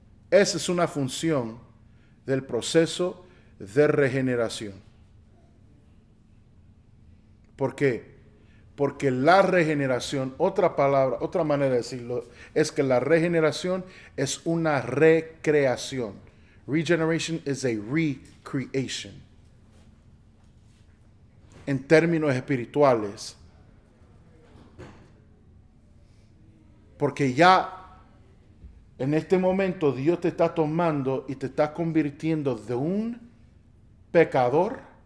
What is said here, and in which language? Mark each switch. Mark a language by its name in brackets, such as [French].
[Spanish] Esa es una función del proceso de regeneración. ¿Por qué? Porque la regeneración, otra palabra, otra manera de decirlo, es que la regeneración es una recreación. [English] Regeneration is a recreation. [Spanish] En términos espirituales. Porque ya en este momento Dios te está tomando y te está convirtiendo de un pecador